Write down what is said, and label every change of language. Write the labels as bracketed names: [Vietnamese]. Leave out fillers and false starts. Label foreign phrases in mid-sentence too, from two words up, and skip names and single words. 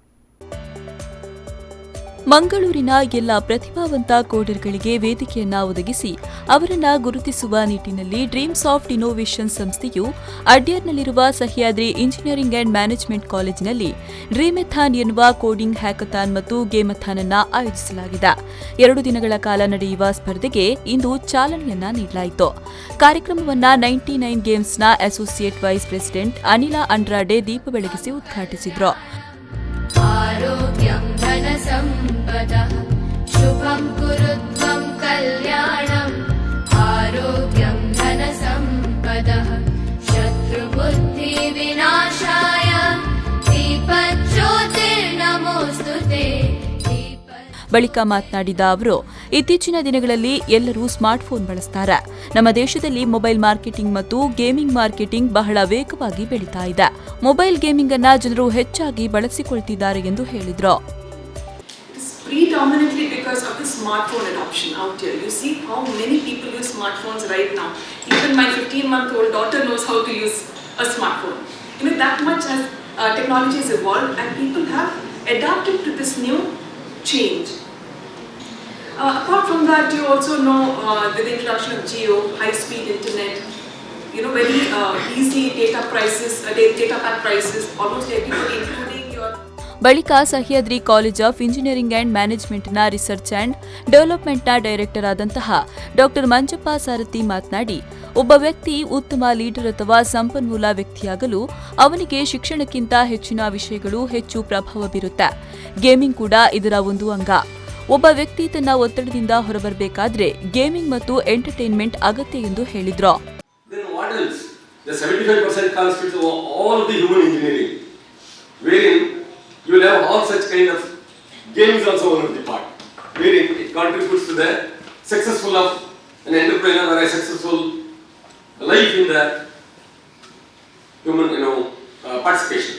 [Kannada] ಮಂಗಳೂರಿನ ಎಲ್ಲ ಪ್ರತಿಭಾವಂತ ಕೋಡರ್ಗಳಿಗೆ ವೇದಿಕೆಯನ್ನ ಒದಗಿಸಿ ಅವರನ್ನ ಗುರುತಿಸುವ ನಿಟ್ಟಿನಲ್ಲಿ ಡ್ರೀಮ್ ಸಾಫ್ಟ್ ಇನ್ನೋವೇಷನ್ ಸಂಸ್ಥೆಯು ಅಡ್ಯಾರ್ನಲ್ಲಿರುವ ಸಹ್ಯಾದ್ರಿ ಇಂಜಿನಿಯರಿಂಗ್ ಅಂಡ್ ಮ್ಯಾನೇಜ್ಮೆಂಟ್ ಕಾಲೇಜಿನಲ್ಲಿ ಡ್ರೀಮೆಥಾನ್ ಎನ್ನುವ [English] coding hackathon [Kannada] ಮತ್ತು ಗೇಮಥಾನ್ ಅನ್ನು ಆಯೋಜಿಸಲಾಗಿದೆ. 2 ದಿನಗಳ ಕಾಲ ನಡೆಯುವ ಸ್ಪರ್ಧೆಗೆ ಇಂದು ಚಾಲನೆಯನ್ನ ನೀಡಲಾಯಿತು. ಕಾರ್ಯಕ್ರಮವನ್ನು 99 ಗೇಮ್ಸ್ನ [English] associate vice president [Kannada] ಅನಿಲ ಅಂಡ್ರಾಡೆ ದೀಪ ಬೆಳಗಿಸಿ ಉದ್ಘಾಟಿಸಿದರು. [Sanskrit] आरोग्यं धनसम्पदः शुभं कुरुत्वं कल्याणम् आरोग्यं धनसम्पदः शत्रुबुद्धिविनाशाय दीपज्योतिर्नमोऽस्तुते. [Kannada] ಬಳಿಕ ಮಾತನಾಡಿದ ಅವರು, ಇತ್ತೀಚಿನ ದಿನಗಳಲ್ಲಿ ಎಲ್ಲರೂ ಸ್ಮಾರ್ಟ್ಫೋನ್ ಬಳಸ್ತಾರೆ. ನಮ್ಮ ದೇಶದಲ್ಲಿ [English] mobile marketing [Kannada] ಮತ್ತು [English] gaming marketing [Kannada] ಬಹಳ ವೇಗವಾಗಿ ಬೆಳೀತಾ ಇದೆ. [English] mobile gaming [Kannada] ಅನ್ನ ಜನರು ಹೆಚ್ಚಾಗಿ ಬಳಸಿಕೊಳ್ತಿದ್ದಾರೆ ಎಂದು ಹೇಳಿದರು. [English] Predominantly because of the smartphone adoption out here. You see how many people use smartphones right now. Even my 15-month-old daughter knows how to use a smartphone. That much has technology has evolved and people have adapted to this new change. Apart from that, you also know with the introduction of Jio, high-speed internet, very easy data pack prices, almost everybody including your... [Kannada] ಬಳಿಕ ಸಹ್ಯಾದ್ರಿ ಕಾಲೇಜ್ ಆಫ್ ಇಂಜಿನಿಯರಿಂಗ್ ಅಂಡ್ ಮ್ಯಾನೇಜ್ಮೆಂಟ್ನ [English] research and [Kannada] ಡೆವಲಪ್ಮೆಂಟ್ನ ಡೈರೆಕ್ಟರ್ ಆದಂತಹ ಡಾ ಮಂಜಪ್ಪ ಸಾರಥಿ ಮಾತನಾಡಿ, ಒಬ್ಬ ವ್ಯಕ್ತಿ ಉತ್ತಮ ಲೀಡರ್ ಅಥವಾ ಸಂಪನ್ಮೂಲ ವ್ಯಕ್ತಿಯಾಗಲು ಅವನಿಗೆ ಶಿಕ್ಷಣಕ್ಕಿಂತ ಹೆಚ್ಚಿನ ವಿಷಯಗಳು ಹೆಚ್ಚು ಪ್ರಭಾವ ಬೀರುತ್ತೆ. ಗೇಮಿಂಗ್ ಕೂಡ ಇದರ ಒಂದು ಅಂಗ. ಒಬ್ಬ ವ್ಯಕ್ತಿ ತನ್ನ ಒತ್ತಡದಿಂದ ಹೊರಬರಬೇಕಾದ್ರೆ ಗೇಮಿಂಗ್ ಮತ್ತು ಎಂಟರ್ಟೈನ್ಮೆಂಟ್ ಅಗತ್ಯ ಎಂದು ಹೇಳಿದ್ರು. [English] You will have all such kind of games also one of the part, wherein it contributes to the successful of an entrepreneur or a successful life in the human, participation.